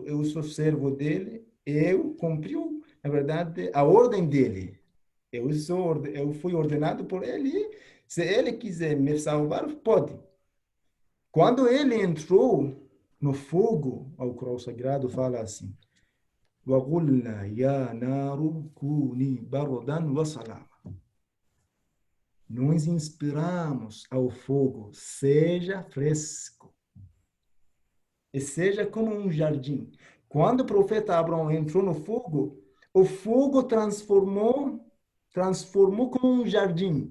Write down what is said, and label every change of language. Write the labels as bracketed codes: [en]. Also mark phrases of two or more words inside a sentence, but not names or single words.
[pt] Eu sou servo dele. Eu cumpri, na verdade, a ordem dele. Eu fui ordenado por ele. Se ele quiser me salvar, pode. Quando ele entrou no fogo, ao cruz sagrado fala assim: [ar] وَقُلْنَا يَا نَارُ كُونِي بَرْدًا وَسَلَامًا. [pt] Nós inspiramos ao fogo, seja fresco e seja como um jardim. Quando o profeta Abraão entrou no fogo, o fogo transformou como um jardim.